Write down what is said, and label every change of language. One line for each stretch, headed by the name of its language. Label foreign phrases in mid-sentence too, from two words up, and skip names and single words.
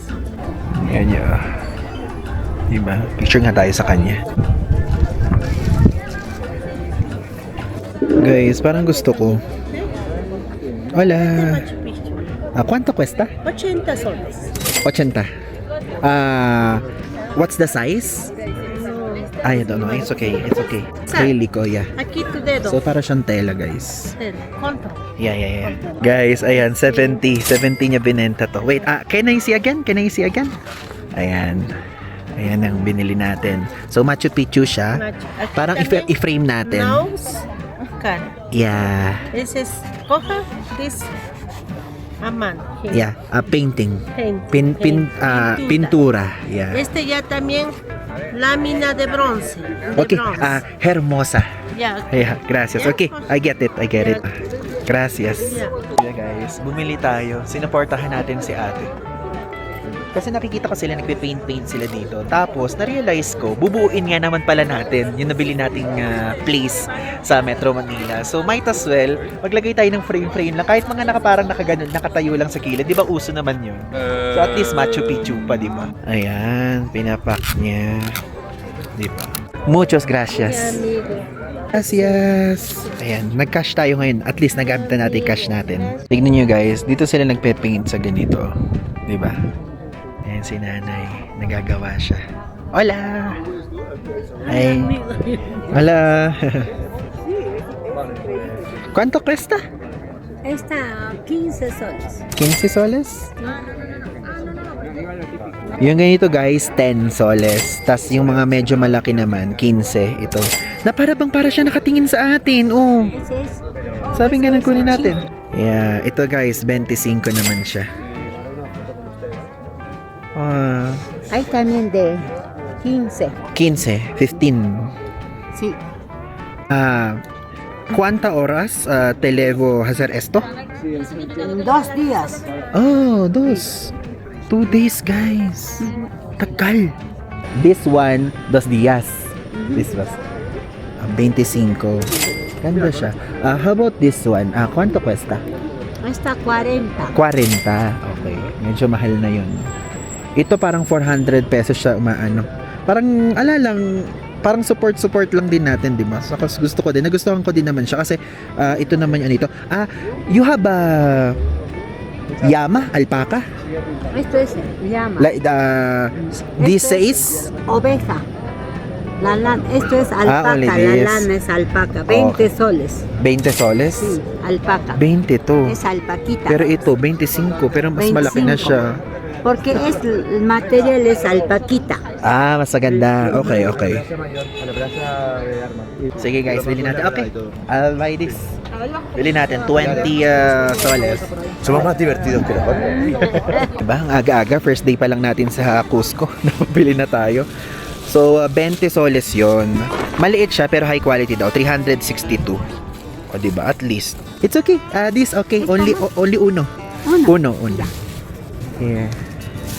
Filipino: Ayan niya. Diba? Picture nga tayo sa kanya. Guys, parang gusto ko.
Spanish: Hola. ¿Cuánto cuesta? 80 soles. 80.
English: What's the size? I don't know. It's okay. It's okay. Acrylic, yeah.
Spanish: Aquí tu dedo.
Filipino: So, para siyang tela, guys.
Spanish: ¿Cuánto?
Filipino: Yeah. Guys, ayan, 70. 70 niya binenta to.
English: Wait, can I see again? Can I see again?
Filipino: Ayan. Ayan ang binili natin. So, Machu Picchu siya. Parang i-frame natin.
Spanish: Nose. Cara.
English: Yeah. This is, coja, this, aman. Yeah. Painting.
Spanish: Pintura. Pintura. Yeah. Este ya también, lámina de bronce. De
English: Okay.
Spanish: bronce. Hermosa. Ya. Yeah, gracias.
English: Okay, I get it. Gracias. Yeah. Yeah,
Filipino: guys, bumili tayo. Sinuportahan natin si ate. Kasi nakikita ko sila, nagpe-paint sila dito. Tapos, na-realize ko, bubuuin nga naman pala natin yung nabili nating place sa Metro Manila.
English: So, might as well,
Filipino: maglagay tayo ng frame lang. Kahit mga parang nakatayo lang sa kilid. Di ba uso naman yun? So, at least Machu Picchu pa, di ba? Ayan, pinapak niya. Di ba?
Spanish: Muchos gracias. Gracias.
Filipino: Ayan, nag-cash tayo ngayon. At least nagamit na natin yung cash natin. Tignan nyo guys, dito sila nagpe-paint sa ganito. Di ba? Ayan si nanay. Nagagawa siya.
Spanish: Hola! Ay. Hola! ¿Cuánto cuesta? Esta, 15 soles. 15 soles?
Filipino: Yung ganito guys, 10 soles. Tas yung mga medyo malaki naman, 15. Ito. Na para siya nakatingin sa atin. Oh. Sabi nga nang kunin natin. Yeah, ito guys, 25 naman siya.
Spanish: Hay también de 15. 15, 15. Sí. ¿Cuántas horas te debo hacer esto? 2 días.
English: Oh, 2 days, guys.
Filipino: Tagal.
English: This one, 2 días. This was 25.
Filipino: Ganda siya.
English: How about this one?
Spanish: ¿Cuánto cuesta? Esta 40. 40.
Filipino: Okay. Medyo mahal na yun. Ito parang 400 pesos siya umaano. Parang parang support lang din natin, di ba? So, gusto ko din. Nagustuhan ko din naman siya kasi ito naman yan ito.
English: You have a llama, alpaca?
Spanish: Esto es llama.
English: This is
Spanish: Oveja. La lana, esto es alpaca.
English: only
Spanish: La
English: this.
Spanish: lana es alpaca. 20
English: Okay.
Spanish: soles. 20 soles? Sí, alpaca.
Filipino: 20 to.
Spanish: Es alpaquita.
Filipino: Pero ito, 25. Pero mas malaki na 25. siya.
Spanish: Porque el material es alpaquita.
Filipino: Mas maganda. Okay. Sige guys, bili natin.
English: Okay, I'll buy this.
Filipino: Bili natin, 20 soles.
Spanish: Somos más divertidos que los otros.
Filipino: Diba? Ang aga-aga,
English: first day
Filipino: pa lang natin sa Cusco. Napabili na tayo. So, 20 soles yon. Maliit siya, pero
English: high quality
Filipino: daw.
English: 362.
Filipino: O, diba?
English: At least. It's okay. This okay. Only uno. Uno. Yeah.